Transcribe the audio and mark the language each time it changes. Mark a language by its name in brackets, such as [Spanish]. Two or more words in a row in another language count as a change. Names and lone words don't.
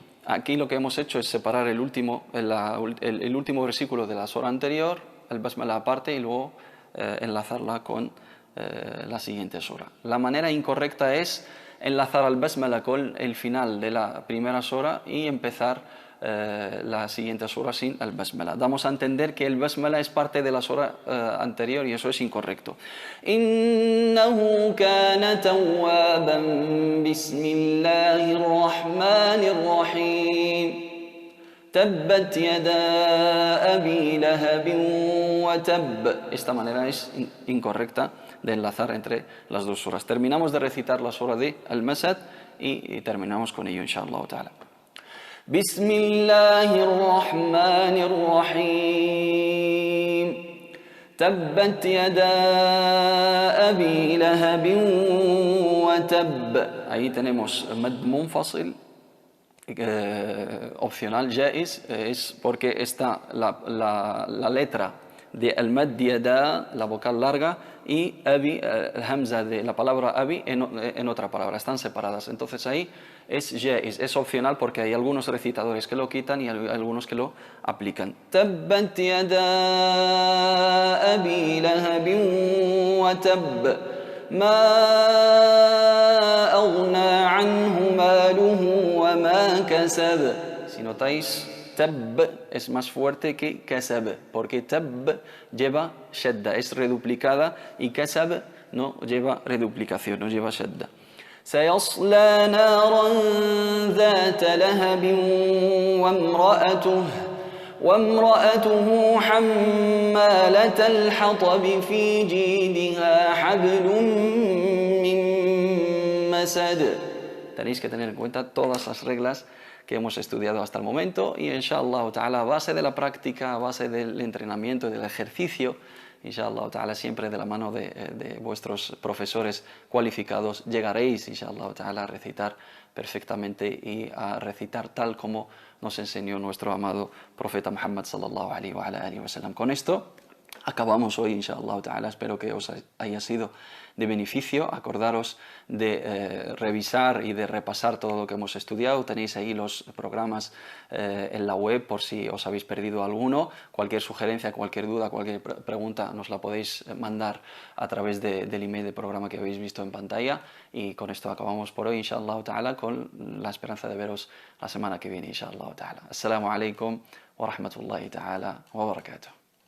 [Spanish] Aquí lo que hemos hecho es separar el último versículo de la sura anterior, el basmala aparte, y luego enlazarla con la siguiente sura. La manera incorrecta es enlazar al basmala con el final de la primera sura y empezar la siguiente sura sin el basmala. Damos a entender que el basmala es parte de la sura anterior y eso es incorrecto. [Arabic] إنه كان توابا. بسم الله الرحمن الرحيم. تبت يدا أبي لهب وتب. [Spanish] Esta manera es incorrecta de enlazar entre las 2 suras. Terminamos de recitar la sura de [Arabic] المسد [Spanish] y terminamos con ello, [Arabic] إن شاء الله تعالى. بسم الله الرحمن الرحيم. تبت يدا أبي لهب وتب. [Spanish] Ahí tenemos [Arabic] مد منفصل [Spanish] opcional, jaiz, es porque está la letra de [Arabic] المد يدا, [Spanish] la vocal larga, y abi, el hamza de la palabra abi en otra palabra, están separadas. Entonces ahí es jaiz, es opcional porque hay algunos recitadores que lo quitan y hay algunos que lo aplican. [Arabic] تبت يدا أبي لهب وتب. ما أغنى عنه ماله وما كسب. [Spanish] Si notáis, tab es más fuerte que kasab, porque tab lleva shadda, es reduplicada, y kasab no lleva reduplicación, no lleva shadda. [Arabic] سيصلى نارا ذات لهب وامرأته حمالة الحطب في جيدها حبل من مسد. [Spanish] Tenéis que tener en cuenta todas las reglas que hemos estudiado hasta el momento y [Arabic] إن شاء الله تعالى, [Spanish] a base de la práctica, a base del entrenamiento y del ejercicio, [Arabic] إن شاء الله تعالى, [Spanish] siempre de la mano de vuestros profesores cualificados, llegaréis [Arabic] إن شاء الله تعالى [Spanish] a recitar perfectamente y a recitar tal como nos enseñó nuestro amado profeta Muhammad [Arabic] صلى الله عليه وآله وسلم. [Spanish] Con esto acabamos hoy, [Arabic] إن شاء الله تعالى. [Spanish] Espero que os haya sido de beneficio. Acordaros de revisar y de repasar todo lo que hemos estudiado. Tenéis ahí los programas en la web por si os habéis perdido alguno. Cualquier sugerencia, cualquier duda, cualquier pregunta nos la podéis mandar a través del email del programa que habéis visto en pantalla. Y con esto acabamos por hoy, [Arabic] إن شاء الله تعالى, [Spanish] con la esperanza de veros la semana que viene, [Arabic] إن شاء الله تعالى. السلام عليكم ورحمة الله تعالى وبركاته.